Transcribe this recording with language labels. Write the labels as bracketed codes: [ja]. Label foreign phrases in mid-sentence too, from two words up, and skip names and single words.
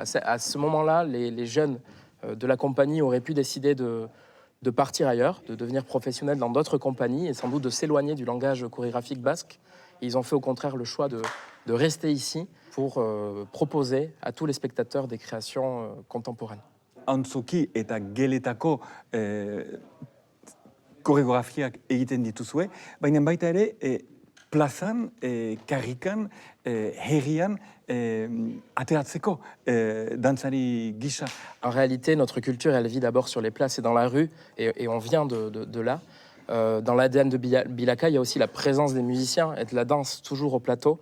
[fr] À ce moment-là, les jeunes de la compagnie auraient pu décider de partir ailleurs, de devenir professionnels dans d'autres compagnies et sans doute de s'éloigner du langage chorégraphique basque. Ils ont fait au contraire le choix de rester ici pour proposer à tous les spectateurs des créations contemporaines. [eu] Antzoki eta geletako koreografiak egiten dituzue, baina baita ere plazan, karrikan, herrian, ateratzeko dantzari gisa. [fr] En réalité, notre culture, elle vit d'abord sur les places et dans la rue, et on vient de là. Dans l'ADN de Bilaka, il y a aussi la présence des musiciens et de la danse toujours au plateau.